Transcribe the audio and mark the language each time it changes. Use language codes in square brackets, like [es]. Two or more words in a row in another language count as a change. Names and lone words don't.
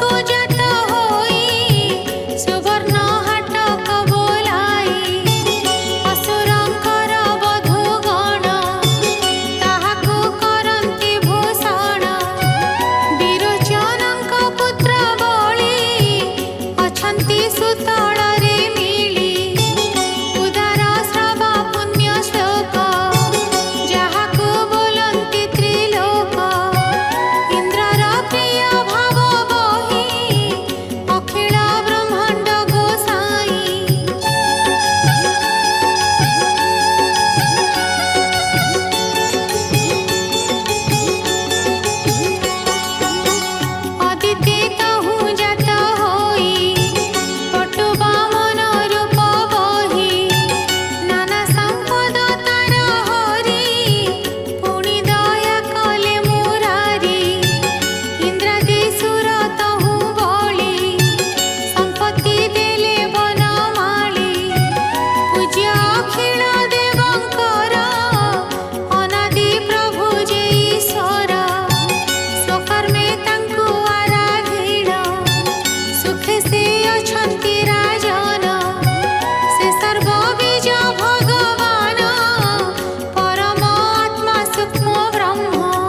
[or] ଜାତ ହୋଇ ସୁବର୍ଣ୍ଣ ହାଟକ ବୋଲାଇ ଅସୁରଙ୍କର ବଧୂଗଣ ତାହାକୁ କରନ୍ତି ଭୂଷଣ ବିରୋଚନଙ୍କ ପୁତ୍ର ବଳି ଅଛନ୍ତି ସୁତଳରେ ମିଳି ଉଦାର ଶ୍ରବ ପୁଣ୍ୟ ଶ୍ଳୋକ ଯାହାକୁ ବୋଲନ୍ତି ତ୍ରିଲୋକ ଇନ୍ଦ୍ରର ପ୍ରିୟ ଭାବ ବହି ଅଖିଳ ବ୍ରହ୍ମାଣ୍ଡ ଗୋସାଇଁ ଅଦିତି ତହୁଁ ଜାତ ହୋଇ ପଟୁ ବାମନ ରୂପ ବହି ନାନା ସମ୍ପଦ ତାର ହରି ପୁଣି ଦୟା କଲେ ମୁରାରି ଇନ୍ଦ୍ରାଦି ସୁର ତହୁଁ ବଳି ସମ୍ପତ୍ତି ଦେଲେ ବନମାଳୀ ପୂଜ୍ୟ ଅଖିଳ ଦେବଙ୍କର ଅନାଦି ପ୍ରଭୁ ଯେ ଈଶ୍ୱର ସ୍ୱକର୍ମେ ତାଙ୍କୁ ଆରାଧି ସୁଖେ ସେ ଅଛନ୍ତି ରାଜନ ସେ ସର୍ବବୀଜ ଭଗବାନ ପରମ ଆତ୍ମା ସୂକ୍ଷ୍ମ ବ୍ରହ୍ମ